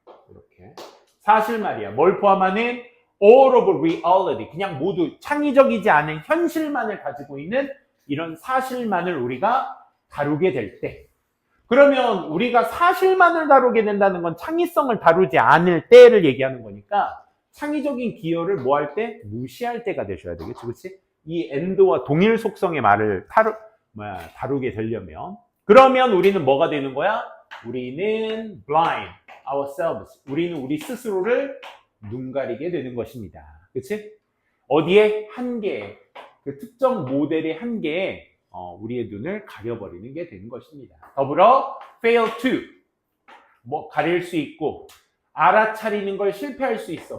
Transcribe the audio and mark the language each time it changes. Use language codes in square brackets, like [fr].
[ko] 이렇게 사실 말이야. 뭘 포함하는 [en] all of reality [ko] 그냥 모두 창의적이지 않은 현실만을 가지고 있는 이런 사실만을 우리가 다루게 될 때 그러면 우리가 사실만을 다루게 된다는 건 창의성을 다루지 않을 때를 얘기하는 거니까 창의적인 기여를 뭐 할 때? 무시할 때가 되셔야 되겠지, 그렇지? 이 and와 동일 속성의 말을 다루게 되려면 그러면 우리는 뭐가 되는 거야? 우리는 [en] blind ourselves. [ko] 우리는 우리 스스로를 눈 가리게 되는 것입니다. 그렇지? 어디에? 한계에. 그 특정 모델의 한계에 우리의 눈을 가려버리는 게 되는 것입니다. 더불어 [en] fail to [ko] 뭐 가릴 수 있고 알아차리는 걸 실패할 수 있어.